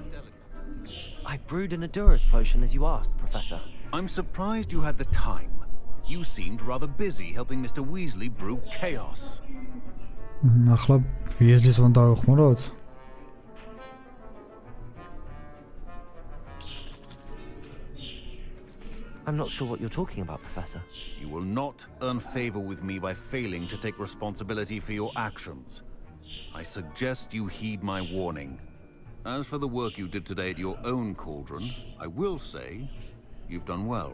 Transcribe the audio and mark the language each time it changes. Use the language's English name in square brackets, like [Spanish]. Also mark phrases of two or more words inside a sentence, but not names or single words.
[English] I brewed an Adurus potion as you asked, Professor. I'm surprised you had the time. You seemed rather busy helping Mr. Weasley brew chaos. [Georgian] ახლა ვიეზლის უნდა დავეხმაროთ? [English] I'm not sure what you're talking about, Professor. You will not earn favor with me by failing to take responsibility for your actions. I suggest you heed my warning. As for the work you did today at your own cauldron, I will say you've done well.